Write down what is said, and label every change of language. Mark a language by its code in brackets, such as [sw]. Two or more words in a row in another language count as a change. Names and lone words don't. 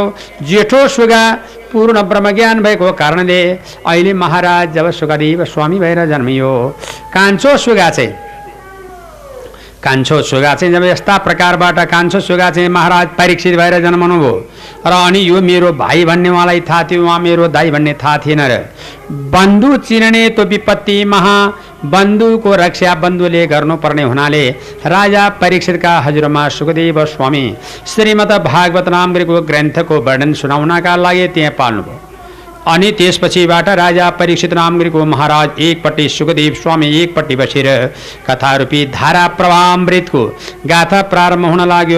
[ne] जेठो सुगा पूर्ण ब्रह्मज्ञान भएको कारणले अहिले महाराज जब सुखदेव स्वामी भएर जन्मियो, कान्छो सुगा कान्छो सुगा चाहिँ जब यस्ता प्रकारबाट कान्छो सुगा चाहिँ महाराज परीक्षित भएर जन्मनुभयो र अनि यो मेरो भाइ भन्ने उहाँलाई थाहा थियो, उहाँ मेरो दाइ भन्ने थाहा थिएन र बन्धु चिन्ने तो विपत्ति महा, बन्धुको रक्षा बन्धुले गर्नुपर्ने हुनाले राजा परीक्षितका हजुरमा सुखदेव स्वामी श्रीमद् भागवत नामको ग्रन्थको वर्णन सुनाउनका लागि त्यहाँ पाल्नुभयो। अनि त्यसपछिबाट राजा परीक्षित नामको महाराज एकपट्टि सुखदेव स्वामी एकपट्टि बसेर कथारूपी धारा प्रवाहामृतको गाथा प्रारम्भ हुन लाग्यो।